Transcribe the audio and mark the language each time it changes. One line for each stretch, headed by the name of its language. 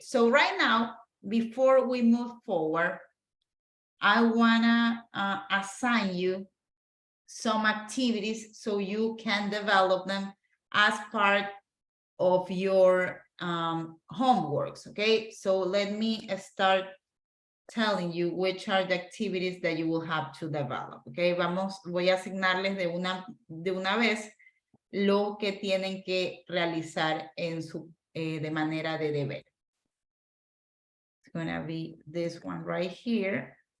English: So right now, before we move forward, I wanna assign you some activities so you can develop them as part of your homeworks, okay? So let me start telling you which are the activities that you will have to develop, okay?
Spanish: Voy a asignarles de una vez lo que tienen que realizar en su, de manera de deber.
English: It's gonna be this one right here.